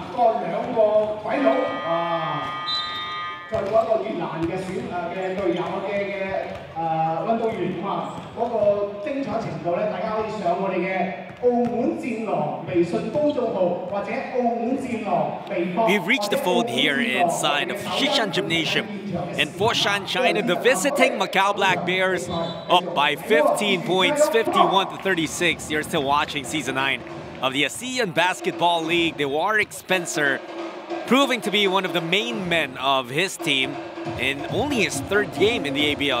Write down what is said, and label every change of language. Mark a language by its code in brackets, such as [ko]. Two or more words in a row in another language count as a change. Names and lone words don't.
[yue] 嗰兩個鬼佬再過一個越南嘅隊友運動員啊，嗰個精彩程度咧，大家可以上我哋嘅澳門戰狼微信公眾號或者澳門戰狼微博。 [en] We've reached the fold here inside of Xishan Gymnasium in Foshan, China. The visiting Macau Black Bears up by 15 points, 51-36. You're still watching Season 9 of the ASEAN Basketball League. The Warwick Spencer proving to be one of the main men of his team in only his third game in the ABL.